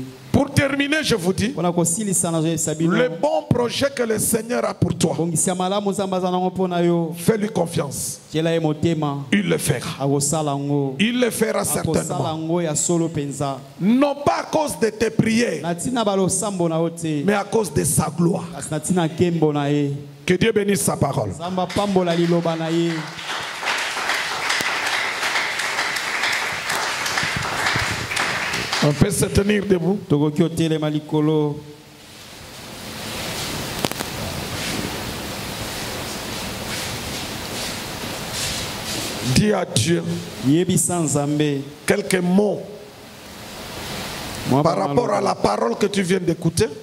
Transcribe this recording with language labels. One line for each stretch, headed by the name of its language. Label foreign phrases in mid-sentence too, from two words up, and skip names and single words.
French: Pour terminer, je vous dis,
Lingala: mpona kosilisa nazoyebisa bino
French: le bon projet que le Seigneur a pour toi,
Lingala: bongisi ya malamu nzambe aza nango mpo na yo
French: fais-lui confiance.
Lingala: tiela ye motema
French: Il le fera.
Lingala: akosala yango
French: Il le fera
Lingala: akosala
French: certainement.
Lingala: yango ya solo mpenza
French: Non pas à cause de tes prières,
Lingala: na ntina balosambo na yo te
French: mais à cause de sa gloire.
Lingala: kasi na ntina nkembo na ye
French: Que Dieu bénisse sa parole.
Lingala: nzambe apambola liloba na ye
French: On peut se tenir debout.
Lingala: Tokoki otelema likolo.
French: Dis à Dieu
Lingala: Yebisa Nzambe.
French: quelques mots par rapport à la parole que tu viens d'écouter.